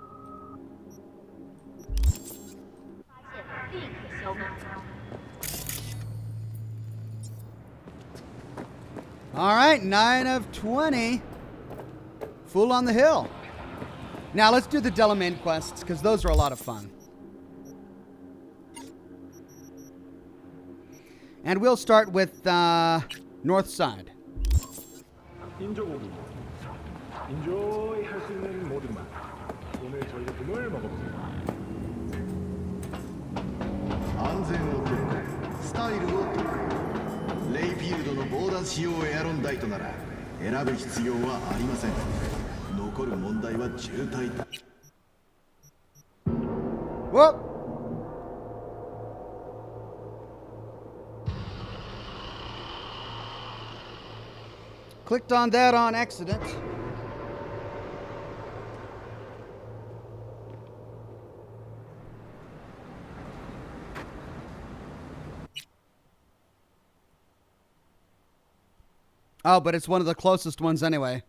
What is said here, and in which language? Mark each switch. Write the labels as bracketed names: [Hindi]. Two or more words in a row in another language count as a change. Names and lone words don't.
[English] All right, 9 of 20. Fool on the Hill. Now let's do the Delamain quests, because those are a lot of fun. And we'll start with North Side. [Korean] 인조이 할 수 있는 모든 맛. 오늘 저희 꿈을 먹어보세요. [Japanese] 安全をとるスタイルをとるレイフィールドのボーダー仕様エアロンダイトなら選ぶ必要はありません。残る問題は渋滞。 [English] Whoop! Clicked on that on accident. Oh, but it's one of the closest ones anyway.